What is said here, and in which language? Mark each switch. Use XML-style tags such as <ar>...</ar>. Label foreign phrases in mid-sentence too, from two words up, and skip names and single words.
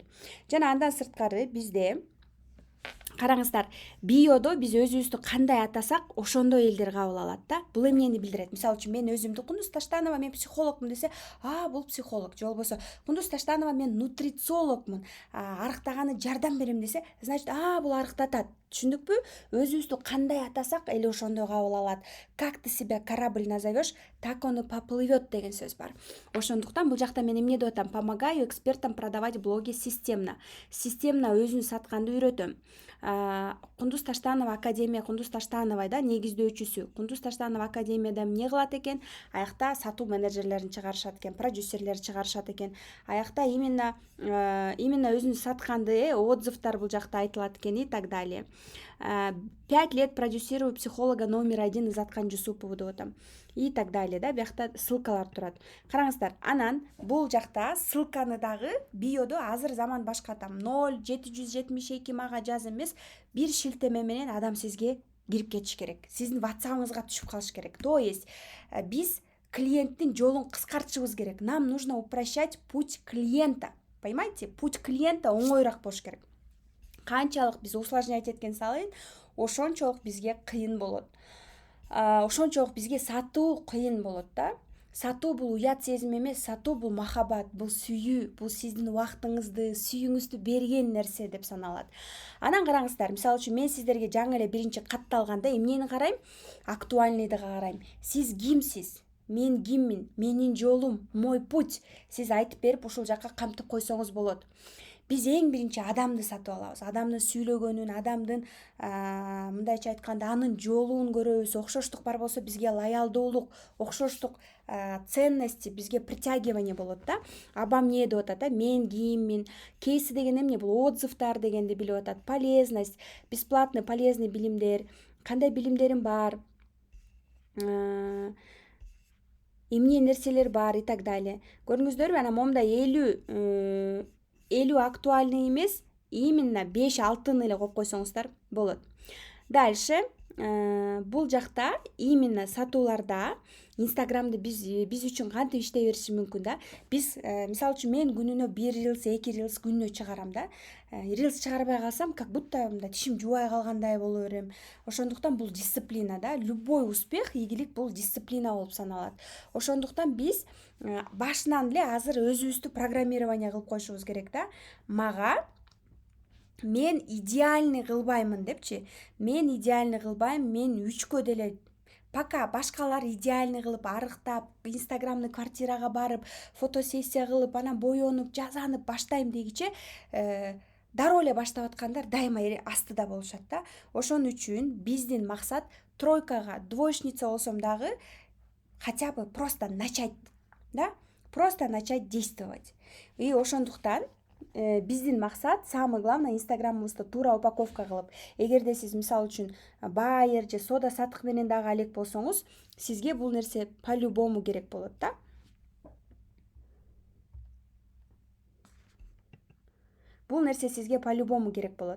<ky>Жана андан сырткары бизде, караңыздар, биодо биз өзүбүздү кандай атасак, ошондой элдер кабыл алат да. Бул эмнени билдирет? Мисалы үчүн мен өзүмдү Кундуз Таштанова, мен психологмун десе, бул психолог. Же болбосо Кундуз Таштанова, мен нутрициологмун, арыктаганы жардам берем десе, значит, бул арыктатат. Түшүндүкпү? Өзүбүздү кандай атасак, эле ошондой кабыл алат.</ky> <ru>Как ты себя корабль назовешь, так он и поплывет</ru> <ky>деген сөз бар. Ошондуктан бул жакта мен эмне деп атам?</ky> <ru>Помогаю экспертам продавать блоги системно.</ru> <ky>Системно өзүн сатканды үйрөтөм. Кундуз Таштанова Академия, Кундуз Таштановой да негиздөөчүсү. Кундуз Таштанова Академияда эмне кылат экен? Аякта сатуу менеджерлерин чыгарышат экен, продюсерлер чыгарышат экен. Аякта именно өзүн сатканды, отзывдар бул жакта айтылат экен</ky> <ru>и так далее. 5 лет продюсирую психолога номер 1 Изаткан Жусупову</ru> <ky>деп атам.</ky> <ru>И так далее</ru> <ky>да, биякта ссылкалар турат. Караңыздар, анан бул жакта ссылканы дагы биодо азыр заман башка, там 0772 мага жаз эмес, бир шилтеме менен адам сизге кирип кетиш керек. Сиздин WhatsApp'ыңызга түшүп калыш керек.</ky> <ru>То есть</ru> <ky>биз клиенттин жолун кыскартышыбыз керек.</ky> <ru>Нам нужно упрощать путь клиента. Понимаете, путь клиента</ru> <ky>оңойыраак болуш керек. Канчалык биз усложнять эткен сайын ошончолук бизге кыйын болот. Ошончолук бизге сатуу кыйын болот да. Сатуу бул уят сезим эмес, сатуу бул махабат, бул сүйүү, бул сиздин убактыңызды, сүйүүңүздү берген нерсе деп саналат. Анан караңыздар, мисалы үчүн мен сиздерге жаңы эле биринчи катты алганда эмнени карайм? Актуальныйды карайм. Сиз кимсиз? Мен киммин? Менин жолум,</ky> <ru>мой путь.</ru> <ky>Сиз айтып берип ушул жакка камтып койсоңуз болот. Биз эң биринчи адамды сатып алабыз. Адамдын сүйлөгөнүн, адамдын мындайча айтканда анын жолун көрөбүз. Окшоштук бар болсо бизге лоялдуулук, окшоштук ценности, бизге притягивание болот да. Абам эмне деп атат да? Мен киммин? Кейси деген эмне? Бул отзывдар дегенди билип атат.</ky> <ru>Полезность, бесплатный полезный</ru> <ky>билимдер, кандай билимдерим бар, эмне нерселер бар</ky> <ru>и так далее.</ru> <ky>Көрдүңүздөрбү? Анан момундай 50 актуальный эмес, именно 5-6 эле коюп койсоңуздар болот. Дальше бул жакта именно сатууларда Инстаграмды биз үчүн кантип иштей бериши мүмкүн да. Биз мисалы үчүн мен күнүнө 1 рилс, 2 рилс күнүнө чыгарам да. Рилс чыгарбай калсам,</ky> <ru>как будто</ru> <ky>мындай тишим жубай калгандай боло берем. Ошондуктан бул дисциплина да.</ky> <ru>Любой успех,</ru> <ky>ийгилик бул дисциплина болуп саналат. Ошондуктан биз башынан эле азыр өзүбүздү программирование кылып коюшубуз керек да. Мага мен идеальный кылбаймын депчи. Мен идеальный кылбайм, мен 3кө деле пока башкалар идеальный кылып арыктап, инстаграмный квартирага барып, фотосессия кылып, анан боенуп, жазанып баштайм дегиче дароо эле баштап аткандар дайыма астыда болушат да. Ошон үчүн биздин максат тройкага двоечница болсом дагы</ky> <ru>хотя бы просто начать,</ru> <ky>да?</ky> <ru>Просто начать действовать.</ru> <ky>И ошондуктан биздин максат</ky> <ru>самое главное</ru> <ky>инстаграмыбызды туура упаковка кылып. Эгерде сиз мисалы үчүн байер же сода сатык менен дагы алек болсоңуз, сизге бул нерсе по-любому керек болот да. Бул нерсе сизге по-любому керек болот.</ky>